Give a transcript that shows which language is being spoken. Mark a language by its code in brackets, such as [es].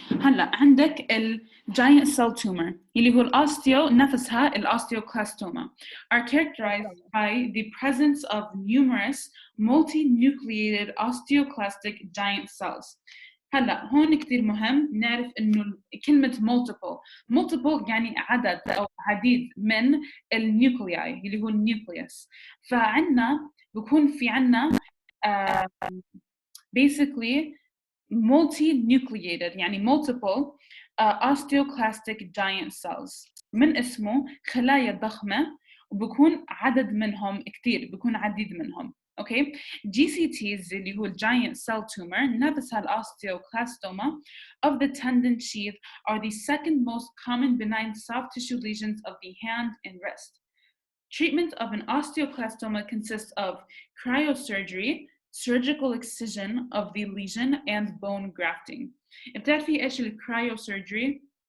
[ar] هلا عندك الجاينت سيل تيومر اللي هو الاوستيو نفسها الاوستيوكلاستوما [en] are characterized by the presence of numerous multinucleated osteoclastic giant cells. [ar] هلا هون كثير مهم نعرف انه كلمه multiple يعني عدد او عديد من النيوكلياي اللي هو النيوكليوس. فعندنا بكون في عندنا [en] basically multinucleated يعني multiple osteoclastic giant cells. [ar] من اسمه خلايا ضخمة وبكون عدد منهم كتير، بكون عديد منهم. [en] Okay, GCTs [ar] اللي هو [en] giant cell tumor نفسها osteoclastoma of the tendon sheath are the second most common benign soft tissue lesions of the hand and wrist. Treatment of an osteoclastoma consists of cryosurgery, surgical excision of the lesion, and bone grafting. [ar] بتعرفي ايش الكرايوسيرجري؟